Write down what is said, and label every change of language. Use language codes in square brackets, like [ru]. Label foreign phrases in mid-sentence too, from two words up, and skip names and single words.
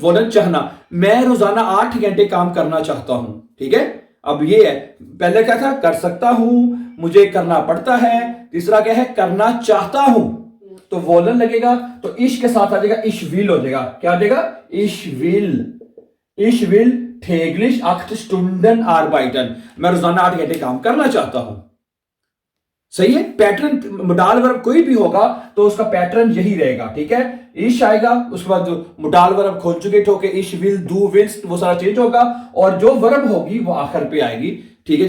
[hi] वोलन चाहना, मैं रोजाना 8 घंटे काम करना चाहता हूं, ठीक है? अब ये है, पहले क्या था? कर सकता हूं, मुझे करना पड़ता है, तीसरा क्या है? करना चाहता हूं, तो वोलन लगेगा, तो इश के साथ आ जाएगा [de] ich will [hi] हो जाएगा, क्या आ जाएगा? [de] ich will täglich 8 Stunden arbeiten, [hi] मैं रोजाना 8 घंटे काम करना चाहता हूं। सही है? पैटर्न मोडाल वर्ब कोई भी होगा तो उसका पैटर्न यही रहेगा, ठीक है? इश आएगा, उसके बाद मोडाल वर्ब कॉन्जुगेट होके [de] ich will, du willst, [hi] वो सारा चेंज होगा, और जो वर्ब होगी वो आखिर पे आएगी, ठीक है?